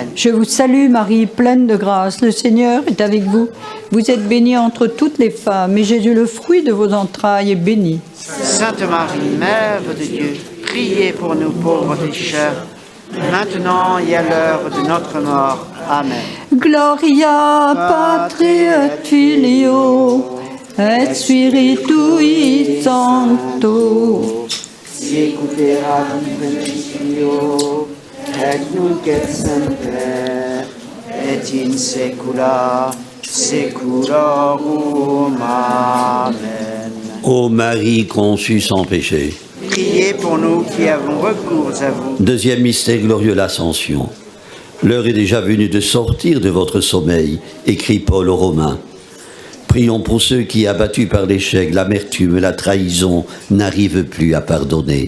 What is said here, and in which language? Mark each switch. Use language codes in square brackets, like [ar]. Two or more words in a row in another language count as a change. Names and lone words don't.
[fr] Je vous salue Marie, pleine de grâce, le Seigneur est avec vous. Vous êtes bénie entre toutes les femmes, et Jésus, le fruit de vos entrailles, est béni. Sainte Marie, Mère de Dieu, priez pour nous pauvres pécheurs, maintenant et à l'heure de notre mort. Amen. [la] Gloria patri et filio et spiritui sancto. Sicut principio et nunc et semper et in saecula saeculorum. Amen. [fr] Ô Marie conçue sans péché. Priez pour nous qui avons recours à vous. Deuxième mystère glorieux, l'Ascension. L'heure est déjà venue de sortir de votre sommeil, écrit Paul aux Romains. Prions pour ceux qui, abattus par l'échec, l'amertume, la trahison, n'arrivent plus à pardonner.